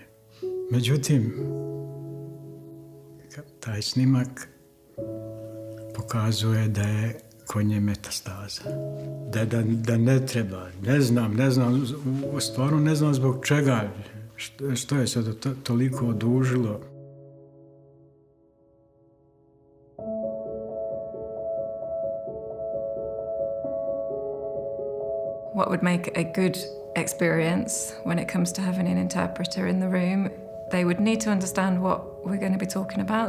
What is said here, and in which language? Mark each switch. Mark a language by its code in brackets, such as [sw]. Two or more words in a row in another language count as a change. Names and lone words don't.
[bs] Međutim, taj snimak pokazuje da je kod nje metastaza. Da ne treba, ne znam, stvarno ne znam zbog čega, što je se toliko odužilo. [en] What would make a good experience when it comes to having an interpreter in the room? They would need to understand what we're going to be talking about.